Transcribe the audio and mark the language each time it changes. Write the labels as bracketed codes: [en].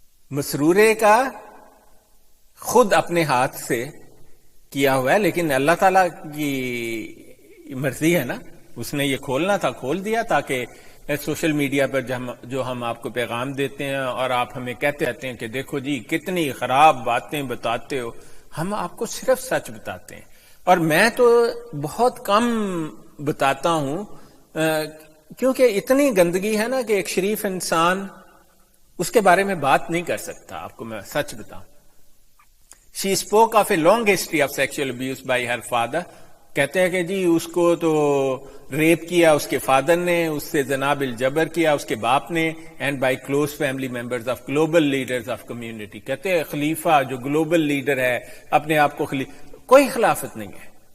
[ur] مسرورے کا خود اپنے ہاتھ سے کیا ہوا ہے، لیکن اللہ تعالیٰ کی مرضی ہے نا، اس نے یہ کھولنا تھا، کھول دیا، تاکہ سوشل میڈیا پر جو ہم آپ کو پیغام دیتے ہیں اور آپ ہمیں کہتے رہتے ہیں کہ دیکھو جی کتنی خراب باتیں بتاتے ہو، ہم آپ کو صرف سچ بتاتے ہیں. اور میں تو بہت کم بتاتا ہوں، کیونکہ اتنی گندگی ہے نا کہ ایک شریف انسان اس کے بارے میں بات نہیں کر سکتا. آپ کو میں سچ بتاؤں، [en] she spoke of a long history of sexual abuse by her father. [ur] کہتے ہیں کہ جی اس کو تو ریپ کیا اس کے فادر نے، اس سے زنا بالجبر کیا اس کے باپ نے، [en] And by close family members of global leaders of community. [ur] کہتے ہیں خلیفہ جو گلوبل لیڈر ہے اپنے آپ کو کوئی خلافت نہیں ہے.